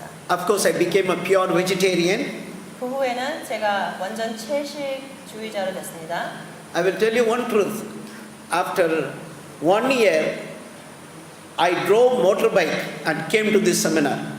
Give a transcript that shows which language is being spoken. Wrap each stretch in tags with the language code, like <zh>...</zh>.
<en>Of course, I became a pure vegetarian.</en> <ko>그 후에는 제가 완전 채식주의자로 됐습니다.</ko> <en>I will tell you one truth. After 1 year, I drove motorbike and came to this seminar.</en>